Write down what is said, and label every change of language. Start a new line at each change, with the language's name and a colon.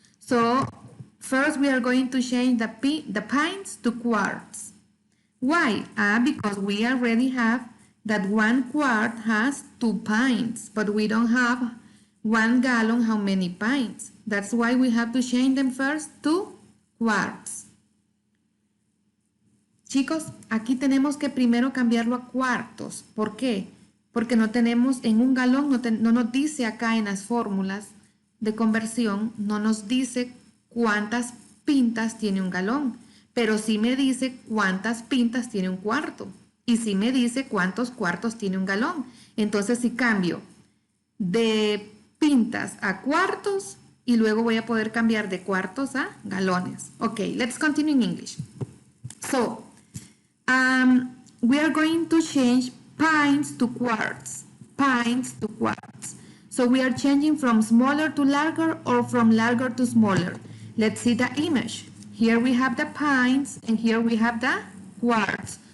English: So first we are going to change the pints to quarts. Why? Because we already have that 1 quart has 2 pints, but we don't have 1 gallon how many pints. That's why we have to change them first to quarts.
Spanish: Chicos, aquí tenemos que primero cambiarlo a cuartos. ¿Por qué? Porque no tenemos en un galón, no nos dice acá en las fórmulas de conversión, no nos dice cuántas pintas tiene un galón, pero sí me dice cuántas pintas tiene un cuarto y sí me dice cuántos cuartos tiene un galón. Entonces si cambio de pintas a cuartos y luego voy a poder cambiar de cuartos a galones.
English: Okay, let's continue in English. So, we are going to change pints to quarts. Pints to quarts. So we are changing from smaller to larger or from larger to smaller. Let's see the image. Here we have the pints and here we have the quarts.